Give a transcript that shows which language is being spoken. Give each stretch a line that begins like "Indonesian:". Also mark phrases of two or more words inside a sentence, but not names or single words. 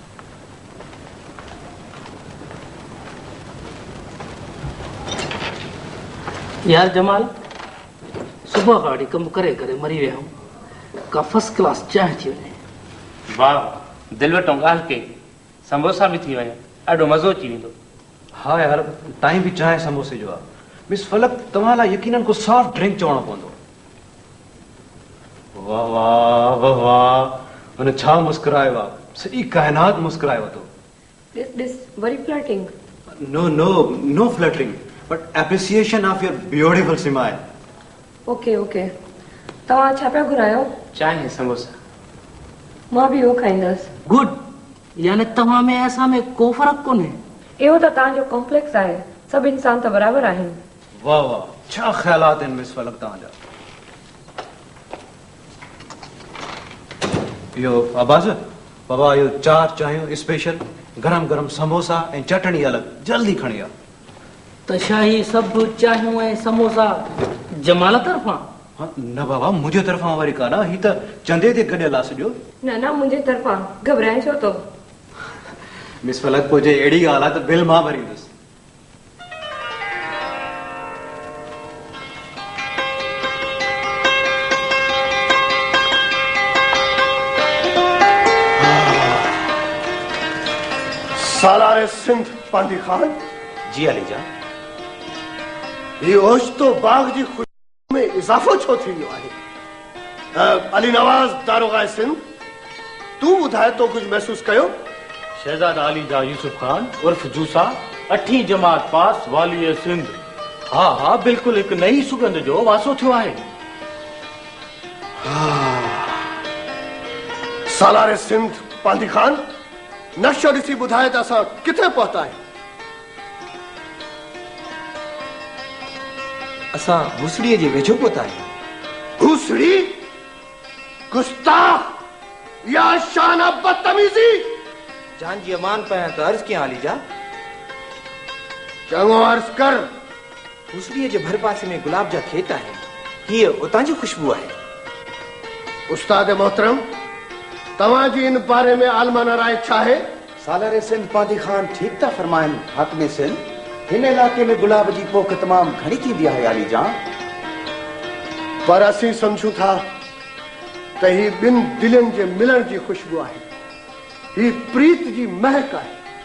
Sindhi: यार जमाल, सुबह खां वठी कमु करे करे मरी विया आहियूं, का
English: first class
Sindhi: चांहि थी वञे। वाह, दिलि वटो ॻाल्हि कई, समोसा बि थी वञे, ॾाढो मज़ो अची वेंदो। हाँ यार, टाइम भी चाहे समोसे जो आहे। मिस फलक, तव्हां लाइ यकीनन को
English: soft drink
Sindhi: चवणो पवंदो। वाह वाह वाह वाह, हुन छा मुस्कुरायो आहे, सॼी काइनात मुस्कुरायो थो।
English: This very flirting. No flattering, but appreciation of your beautiful smile.
Sindhi: Okay. तव्हां छा पिया घुरायो? चांहि समोसा। मां बि उहो खाईंदसि। गुड, यानी तव्हां में असां में को फ़र्क़ु कोन्हे। इहो त तव्हांजो कॉम्प्लेक्स आहे, सभु इंसान त बराबरि आहिनि। वाह वाह, छा ख़्यालात आहिनि मिस फलक तव्हांजा। इहो अब्बास बाबा, इहो 4 चांहियूं स्पेशल, गरम गरम समोसा ऐं चटणी अलॻि, जल्दी खणी आ। त छा ही सभु चांहियूं ऐं समोसा जमाल तरफ़ां? न बाबा, मुंहिंजे तरफ़ां वरी कान, ही त चंदे ते गॾियल आहे सॼो। न मुंहिंजे तरफ़ां, घबराए छो थो? मिस फलक, पोइ जे अहिड़ी ॻाल्हि आहे त बिल मां भरींदुसि। सालारे सिंध पांडी खान। जी अली जान। ये ओश्तो बाग जी खुशी में इजाफो छो थी वियो आहे? अली नवाज दारोगा सिंध, तू ॿुधाए तो कुछ महसूस कयो? शहजादा अली जा यूसुफ खान उर्फ जूसा, 8वीं जमात पास, वाली सिंध। हाँ, बिल्कुलु हिकु नई सुगंध जो वासो थियो आहे। सालारे सिंध पांडी खान, नक्शो ॾिसी ॿुधाए त असां किथे पहुता आहियूं? असां भूसड़ीअ जे वेझो पहुता आहियूं। भूसड़ी? गुस्ताख, या शान बदतमीजी। जान जी अमान पायां त अर्ज़ कयां अली जा। चङो अर्ज़ कर। भूसड़ीअ जे भर पासे में गुलाब जा खेत आहिनि, हीअ उतां जी खुशबू आहे। उस्ताद मोहतरम, तव्हां जी इन बारे में आलमाना राय छा आहे? सालारे सिंध पांडी खान ठीक था फरमाइनि हाकिम सिंध, हिन इलाके में गुलाब जी पोख तमाम घणी थींदी आहे अली जान। पर असीं सम्झूं था त ही ॿिनि दिलनि जे मिलण जी खुशबू आहे, ही प्रीत जी महक आहे।